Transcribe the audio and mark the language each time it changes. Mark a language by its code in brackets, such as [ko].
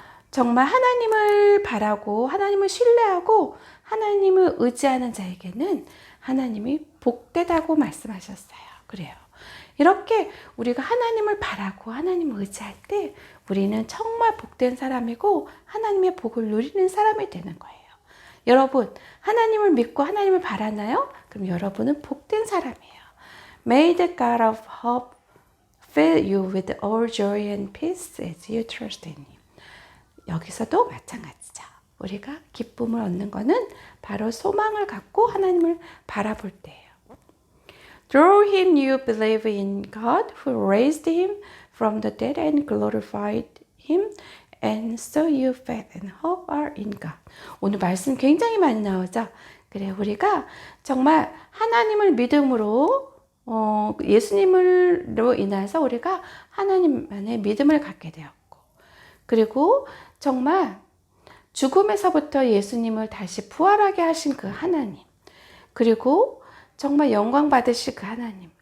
[ko] 정말 하나님을 바라고 하나님을 신뢰하고 하나님을 의지하는 자에게는 하나님이 복되다고 말씀하셨어요. 그래요. 이렇게 우리가 하나님을 바라고 하나님을 의지할 때 우리는 정말 복된 사람이고 하나님의 복을 누리는 사람이 되는 거예요. 여러분, 하나님을 믿고 하나님을 바라나요? 그럼 여러분은 복된 사람이에요. [en] May the God of hope fill you with all joy and peace as you trust in Him. [ko] 여기서도 마찬가지죠. 우리가 기쁨을 얻는 것은 바로 소망을 갖고 하나님을 바라볼 때예요. [en] Through Him you believe in God who raised Him from the dead and glorified Him, and so your faith and hope are in God. [ko] 오늘 말씀 굉장히 많이 나오죠. 그래, 우리가 정말 하나님을 믿음으로 예수님으로 인해서 우리가 하나님만의 믿음을 갖게 되었고, 그리고 정말 죽음에서부터 예수님을 다시 부활하게 하신 그 하나님, 그리고 정말 영광 받으실 그 하나님.